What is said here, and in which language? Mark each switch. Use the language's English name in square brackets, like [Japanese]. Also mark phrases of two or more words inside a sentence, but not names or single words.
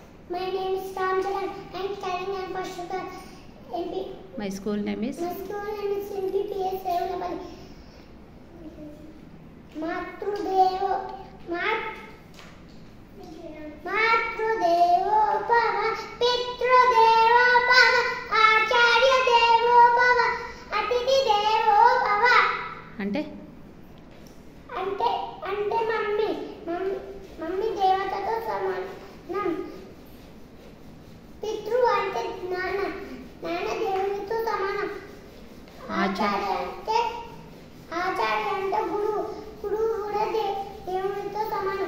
[English] My name is Ram Charan. I am studying in first year. My school name is MPPS Sevulapalli. [Sanskrit] मातृदेवो भव पितृदेवो भव आचार्य देवो भव अतिथि देवो भव. [Telugu] అంటే మమ్మీ దేవతతో సమానం. పితృ అంటే నాన్న దేవునితో సమానం. ఆచార్య అంటే గురువు కూడా దేవునితో సమానం.